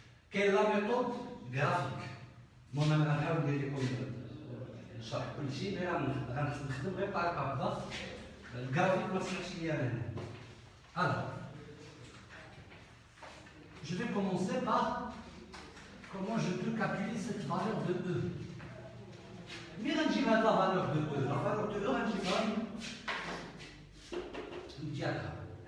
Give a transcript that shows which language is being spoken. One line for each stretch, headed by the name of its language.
French: Quelle est la méthode graphique? Moi, je vais vous
Arabic: نشرح كل شيء، mais غنخدم غير بطريقة هكذا. الجرافيك ما سمعتش ليا أنا.
French: Alors, je vais commencer par comment je peux calculer cette valeur de E. Mais
Arabic: غنجيب هاد
French: la valeur de E. La valeur de E
Arabic: غنجيبها من
French: diagramme.